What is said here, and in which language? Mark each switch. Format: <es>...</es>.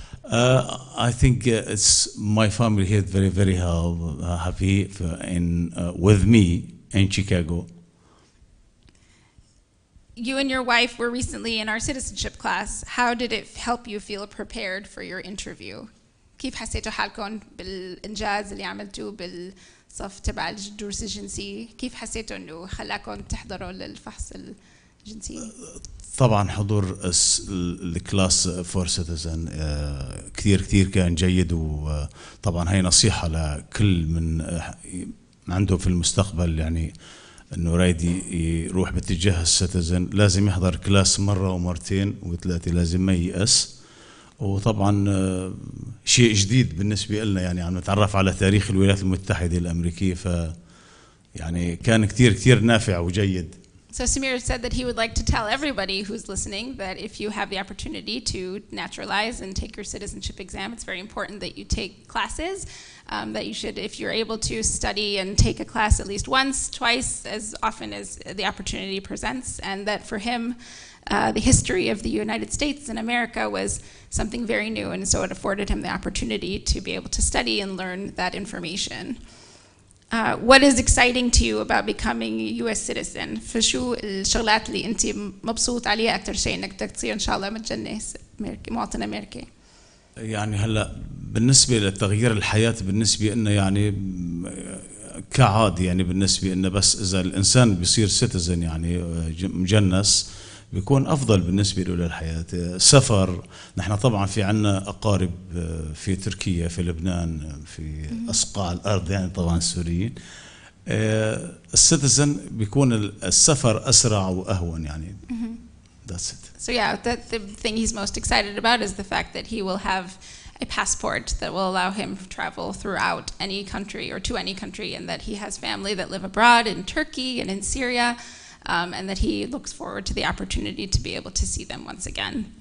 <en>I think it's my family here very happy with me in Chicago. You and your wife were recently in our citizenship class. How did it help you feel prepared for your interview?</en> <ar>كيف حسيتوا حالكم بالإنجاز اللي عملتوه بالصف تبع الدروس الجنسية؟ كيف حسيتوا إنه خلاكم تحضروا للفحص الجنسي؟ طبعا حضور الكلاس فور سيتيزن كثير كان جيد، وطبعا هي نصيحة لكل من عنده في المستقبل يعني انه رايد يروح باتجاه السيتيزن لازم يحضر كلاس مرة ومرتين وثلاثة، لازم ما ييأس. وطبعا شيء جديد بالنسبة لنا، يعني عم نتعرف على تاريخ الولايات المتحدة الأمريكية، ف يعني كان كثير نافع وجيد.</ar> <en>So Samir said that he would like to tell everybody who's listening that if you have the opportunity to naturalize and take your citizenship exam, it's very important that you take classes, that you should, if you're able to, study and take a class at least once, twice, as often as the opportunity presents, and that for him, the history of the United States and America was something very new, and so it afforded him the opportunity to be able to study and learn that information. What is exciting to you about becoming a U.S. citizen?</en> <ar>فشو الشغلات اللي أنت مبسوط عليها أكثر شيء إنك تصير إن شاء الله متجنس مواطن أمريكي؟ يعني هلا بالنسبة لتغيير الحياة بالنسبة لنا يعني كعادي، يعني بالنسبة لنا بس إذا الإنسان بيصير سيتيزن يعني مجنس بيكون أفضل بالنسبة له للحياة. سفر، نحن طبعا في عنا أقارب في تركيا، في لبنان، في أصقاع الأرض يعني طبعا السوريين. السيتيزن بيكون السفر أسرع وأهون يعني.</ar> <en>That's it. So yeah, the thing he's most excited about is the fact that he will have a passport that will allow him to travel throughout any country or to any country, and that he has family that live abroad in Turkey and in Syria, and that he looks forward to the opportunity to be able to see them once again.</en>